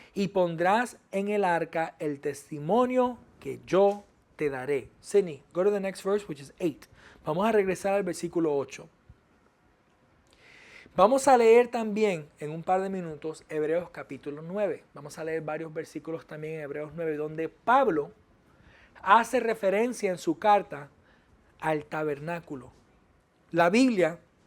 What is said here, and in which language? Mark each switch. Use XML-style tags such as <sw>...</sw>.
<es>Y pondrás en el arca el testimonio que yo te daré.</es> <en>Sydney, go to the next verse, which is 8.</en> <es>Vamos a regresar al versículo 8. Vamos a leer también en un par de minutos Hebreos capítulo 9. Vamos a leer varios versículos también en Hebreos 9, donde Pablo hace referencia en su carta al tabernáculo. La Biblia</es>